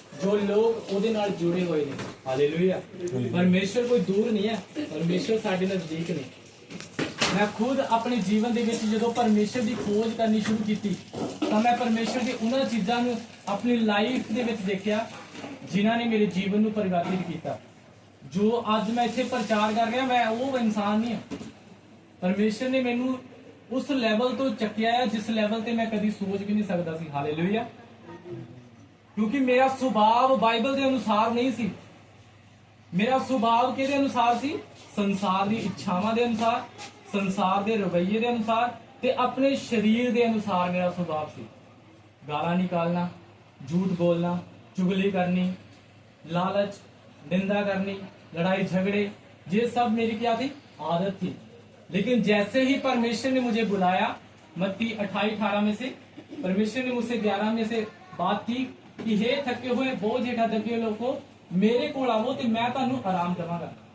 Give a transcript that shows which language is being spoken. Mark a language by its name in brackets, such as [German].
[Hindi] जो लोग [Punjabi] ਉਹਦੇ ਨਾਲ [Hindi] जुड़े हुए ने। हालेलुया। परमेश्वर कोई दूर नहीं है, परमेश्वर [Punjabi] साडे नजदीक ने। [Hindi] मैं खुद अपने जीवन [Punjabi] ਦੇ ਵਿੱਚ ਜਦੋਂ [Hindi] परमेश्वर की खोज करनी शुरू की तो मैं परमेश्वर की उन्होंने चीजों अपनी लाइफ ਦੇ ਵਿੱਚ देखा जिन्होंने मेरे जीवन को परिवर्तित किया। [Punjabi] ਜੋ ਅੱਜ ਮੈਂ ਇੱਥੇ ਪ੍ਰਚਾਰ ਕਰ ਰਿਹਾ ਮੈਂ ਉਹ ਇਨਸਾਨ ਨਹੀਂ ਹਾਂ। ਪਰਮੇਸ਼ਰ ਨੇ ਮੈਨੂੰ ਉਸ ਲੈਵਲ ਤੋਂ ਚੱਕਿਆ ਹੈ ਜਿਸ ਲੈਵਲ ਤੇ ਮੈਂ ਕਦੀ ਸੋਚ ਵੀ ਨਹੀਂ ਸਕਦਾ ਸੀ। ਹਾਲੇਲੂਇਆ। ਕਿਉਂਕਿ ਮੇਰਾ ਸੁਭਾਅ ਬਾਈਬਲ ਦੇ ਅਨੁਸਾਰ ਨਹੀਂ ਸੀ। ਮੇਰਾ ਸੁਭਾਅ ਕਿਹਦੇ ਅਨੁਸਾਰ ਸੀ? ਸੰਸਾਰ ਦੀ ਇੱਛਾਵਾਂ ਦੇ ਅਨੁਸਾਰ, ਸੰਸਾਰ ਦੇ ਰਵੱਈਏ ਦੇ ਅਨੁਸਾਰ ਤੇ ਆਪਣੇ ਸਰੀਰ ਦੇ ਅਨੁਸਾਰ ਮੇਰਾ ਸੁਭਾਅ ਸੀ। ਗਾਲਾਂ ਨਿਕਾਲਣਾ, [Hindi] झूठ बोलना, चुगली करनी, लालच, निंदा करनी, लड़ाई झगड़े, ये सब मेरी क्या थी? आदत थी। लेकिन जैसे ही परमेश्वर ने मुझे बुलाया, मत्ती 28-18 में से परमेश्वर ने मुझसे 11 में से बात की कि हे थके हुए बोझ [Punjabi] हेठा दबे लोगों मेरे कोल आवो ते मैं तुहानू आराम देवांगा।